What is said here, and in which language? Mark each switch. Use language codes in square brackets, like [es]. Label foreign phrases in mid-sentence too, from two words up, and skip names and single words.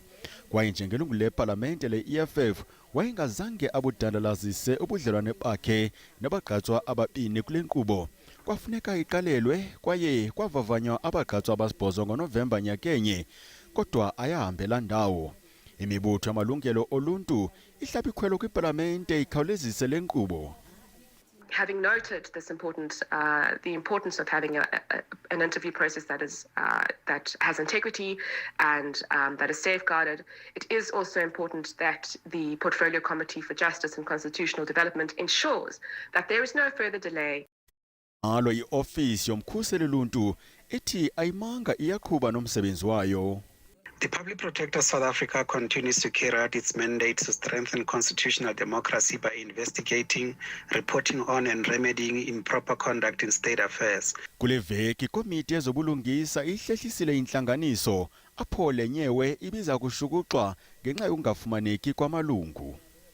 [xh] Kwaye njengelungu lepalamente le-EFF wayengazange abudandalazise ubudlelwane bakhe nabagqatswa ababini kule nkqubo. Kwafuneka iqalelwe kwaye kwavavanywa abagqatswa abasibhozo ngoNovemba nyakenye, kodwa ayahambela ndawo. Imibutho yamalungelo oluntu ihlaba ikhwelo kwipalamente ikhawulezise le nkqubo. [en] having noted this the importance of having an interview process that has integrity and that is safeguarded, it is also important that the Portfolio Committee for Justice and Constitutional Development ensures that there is no further delay. [xh] Alo i-ofisi yomkhuseli luntu ithi ayimanga iyaqhuba nomsebenzi wayo. [en] The Public Protector South Africa continues to carry out its mandate to strengthen constitutional democracy by investigating, reporting on and remedying improper conduct in state affairs. [xh] Kule veki komiti yezobulungisa ihlehlisile inhlanganiso apho lenyewe ibiza kushukuxwa ngenxa yokungafumaneki kwamalungu.